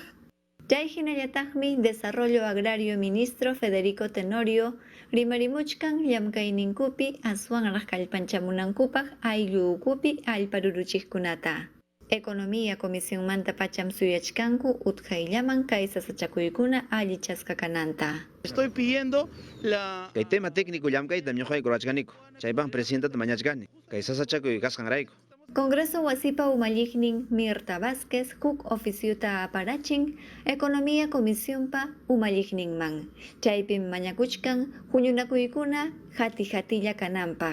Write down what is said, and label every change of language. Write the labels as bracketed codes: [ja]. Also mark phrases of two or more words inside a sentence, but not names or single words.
[qu] Chay hinallataqmi Desarrollo Agrario Ministro Federico Tenorio rimarimuchkan llamkayninkupi aswanraq kallpanchamunankupaq ayllu ukupi allparuruchiqkunata. Economía Comisionmanta pacham suyachkanku utkayllaman kay sasachakuykuna allichasqa kananta. [es] Estoy pidiendo la... [qu] Kay [es] tema técnico [qu] llamkayta ñuqayku rachkaniko. Chaypaq presidentata mañachkani. Kay sasachakuy kasqanrayku. Congreso wasipa umalliqnin Mirta Vázquez huk oficiuta aparachin Economía Comisionpa umalliqninman. Chaypim mañakuchkan huñunakuykuna hatilla kananpaq.